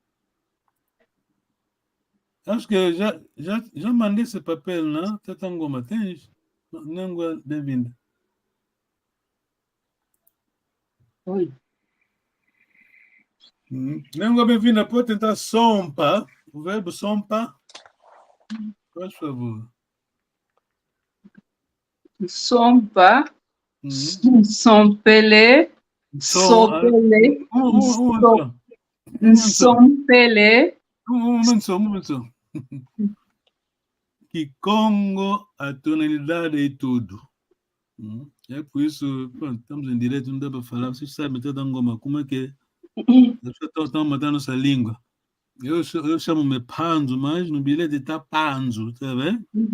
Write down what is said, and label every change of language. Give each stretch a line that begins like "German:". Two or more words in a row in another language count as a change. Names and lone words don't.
Portuguese: Acho que eu já mandei esse papel, não? Tata Ngoma, tens? Língua bem-vinda. Oi. Língua bem-vinda, pode tentar sompa. O verbo sompa. Por favor.
Kongo: Sompa. Sompele. Sopele. Sompele.
Portuguese: Um momento. Kikongo, a tonalidade é tudo. É por isso, pronto, estamos em direto, não dá para falar. Vocês sabem, Tata Ngoma, como é que as pessoas estão matando nossa língua. Eu chamo-me Panzo, mas no bilhete está Panzo, tá vendo?